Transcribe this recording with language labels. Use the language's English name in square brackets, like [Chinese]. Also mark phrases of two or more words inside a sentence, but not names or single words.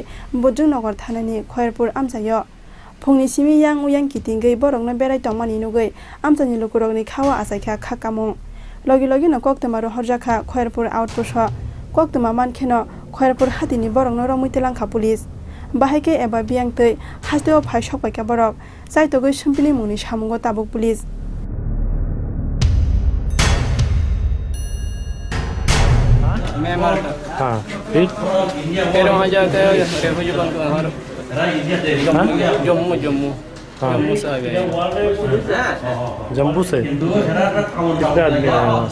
[Kok Borok] Bojong Nogor thanani Khorang amjayo Phongni simi yang uyang kitingei borokno berai tongmani nugui amjani Lokorokni khawa asaikha khakamung logi logi no koktama horjakha Khorang outpost koktama mankheno Khorang hatini borokno romuitelangkha police bahaike eba biangtei Hasteo Phai Sokphaijak borok saitogoi simpini mungni samungo tabuk police [Hindi] हाँ फिर वहाँ जाते हैं रेफ्यूजी बन के हमारे जम्मू जम्मू जम्मू से आ गए जम्मू से कितने आदमी आए